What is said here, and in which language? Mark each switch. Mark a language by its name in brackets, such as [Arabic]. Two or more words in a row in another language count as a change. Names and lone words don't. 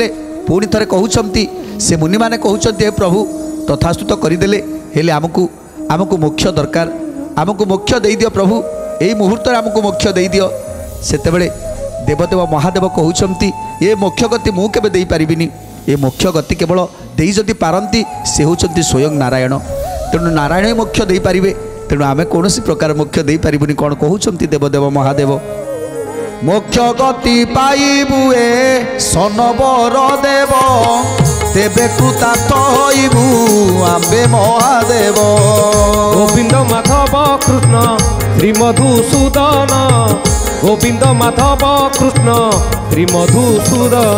[Odia] ପୁଣି ଥରେ କହୁଛନ୍ତି ସେ ମୁନିମାନେ କହୁଛନ୍ତି ହେ ପ୍ରଭୁ ତଥାସ୍ତୁ ତ କରିଦେଲେ ହେଲେ ଆମକୁ ମୋକ୍ଷ ଦରକାର ଆମକୁ ମୋକ୍ଷ ଦେଇଦିଅ ପ୍ରଭୁ ଏଇ ମୁହୂର୍ତ୍ତରେ ଆମକୁ ମୋକ୍ଷ ଦେଇଦିଅ। ସେତେବେଳେ ଦେବଦେବ ମହାଦେବ କହୁଛନ୍ତି ଏ ମୋକ୍ଷ ଗତି ମୁଁ କେବେ ଦେଇପାରିବିନି। ଏ ମୋକ୍ଷ ଗତି କେବଳ ଦେଇ ଯଦି ପାରନ୍ତି ସେ ହେଉଛନ୍ତି ସ୍ୱୟଂ ନାରାୟଣ। ତେଣୁ ନାରାୟଣ ହିଁ ମୋକ୍ଷ ଦେଇପାରିବେ। ତେଣୁ ଆମେ କୌଣସି ପ୍ରକାର ମୋକ୍ଷ ଦେଇପାରିବୁନି। କ'ଣ କହୁଛନ୍ତି ଦେବଦେବ ମହାଦେବ ମୋକ୍ଷ ଗତି ପାଇବୁ ଏ ସନବର ଦେବ ତେବେ କୃତାର୍ଥ ହଇବୁ ଆମ୍ବେ ମହାଦେବ। ଗୋବିନ୍ଦ ମାଧବ କୃଷ୍ଣ ଶ୍ରୀ ମଧୁସୂଦନ ଗୋବିନ୍ଦ ମାଧବ କୃଷ୍ଣ ଶ୍ରୀ ମଧୁସୂଦନ।